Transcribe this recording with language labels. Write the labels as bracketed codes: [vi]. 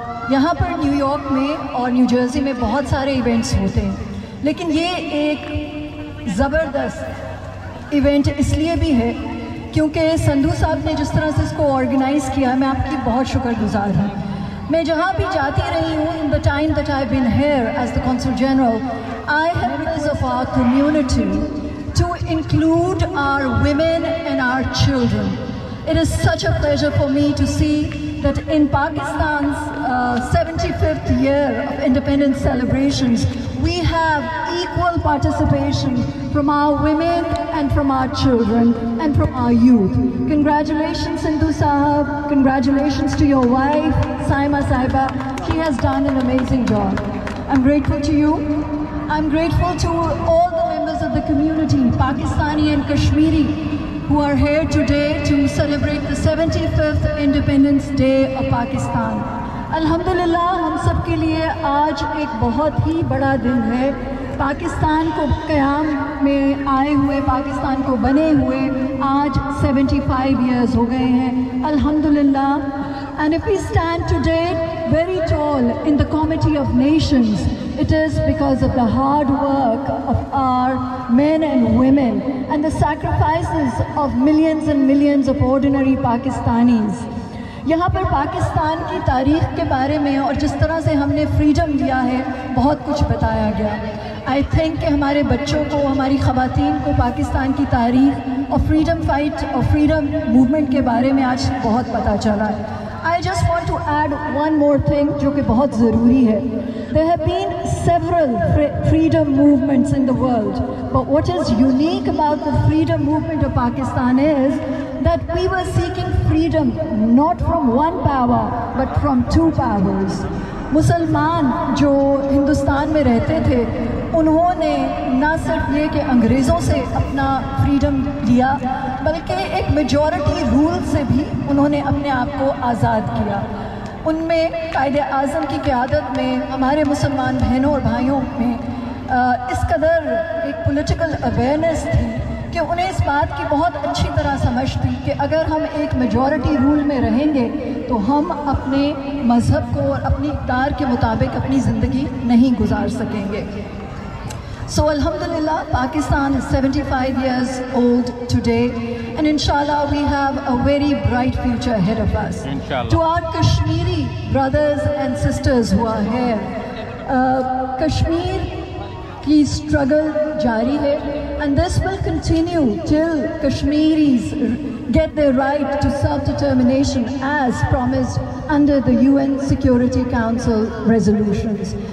[ur] یہاں پر new York میں اور نیو جرسی میں بہت سارے ایونٹس ہوتے ہیں لیکن یہ ایک زبردست ایونٹ اس لیے بھی ہے کیونکہ سندھو صاحب نے جس طرح سے اس کو آرگنائز کیا میں آپ کی بہت شکر گزار ہوں. میں جہاں بھی جاتی رہی ہوں [en] in the time that I've been here as the Consul General, I have members of our community to include our women and our children. It is such a pleasure for me to see that in Pakistan's 75th year of independence celebrations, we have equal participation from our women and from our children and from our youth. Congratulations Sindhu Sahab, congratulations to your wife Saima Sahiba. She has done an amazing job. I'm grateful to you. I'm grateful to all the members of the community, Pakistani and Kashmiri, who are here today to celebrate the 75th Independence Day of Pakistan. [ur] الحمدللہ ہم سب کے لیے آج ایک بہت ہی بڑا دن ہے. پاکستان کو قیام میں آئے ہوئے پاکستان کو بنے ہوئے آج 75 ایئرز ہو گئے ہیں الحمدللہ. [en] And if we stand today very tall in the Committee of Nations, it is because of the hard work of our men and women and the sacrifices of millions and millions of ordinary Pakistanis. [ur] یہاں پر پاکستان کی تاریخ کے بارے میں اور جس طرح سے ہم نے فریڈم لیا ہے بہت کچھ بتایا گیا. آئی تھنک کہ ہمارے بچوں کو ہماری خواتین کو پاکستان کی تاریخ اور فریڈم فائٹ اور فریڈم موومنٹ کے بارے میں آج بہت پتہ چلا ہے. [en] I just want to add one more thing [ur] جو کہ بہت ضروری ہے. [en] There have been several freedom movements in the world, but what is unique about the freedom movement of Pakistan is that we were seeking freedom not from one power but from two powers. [ur] مسلمان جو ہندوستان میں رہتے تھے انہوں نے نہ صرف یہ کہ انگریزوں سے اپنا فریڈم لیا بلکہ ایک میجورٹی رول سے بھی انہوں نے اپنے آپ کو آزاد کیا. ان میں قائد اعظم کی قیادت میں ہمارے مسلمان بہنوں اور بھائیوں میں اس قدر ایک پولیٹیکل اویئرنیس تھی کہ انہیں اس بات کی بہت اچھی طرح سمجھ تھی کہ اگر ہم ایک میجورٹی رول میں رہیں گے تو ہم اپنے مذہب کو اور اپنی اقدار کے مطابق اپنی زندگی نہیں گزار سکیں گے. [en] So alhamdulillah, Pakistan is 75 years old today and inshallah we have a very bright future ahead of us. Inshallah. To our Kashmiri brothers and sisters who are here, Kashmir [ur] کی [en] struggle [ur] جاری ہے [en] and this will continue till Kashmiris get their right to self-determination as promised under the UN Security Council resolutions.